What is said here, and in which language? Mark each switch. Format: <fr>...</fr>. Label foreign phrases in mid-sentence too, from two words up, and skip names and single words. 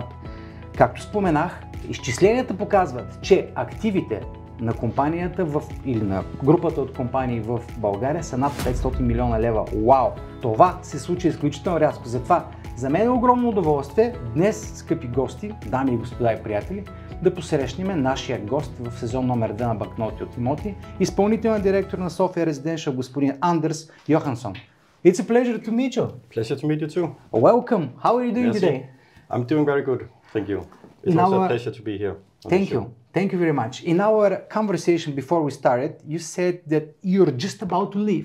<bg>Както споменах, изчисленията показват, че активите на компанията или на групата от компании в България са над 500 милиона лева. Вау! Това се случи изключително рязко. Затова за мен е огромно удоволствие днес, скъпи гости, дами и господа и приятели, да посрещнем нашия гост в сезон номер 2 на Банкноти от имоти, изпълнителен директор на София Residential, господин Anders Johansson.</bg> <en>It's a pleasure to meet you. Pleasure to meet you too. Welcome. How are you doing today? I'm doing very good, thank you. It's also a pleasure to be here. Thank you very much. In our conversation before we started, you said that you're just about to leave.</en>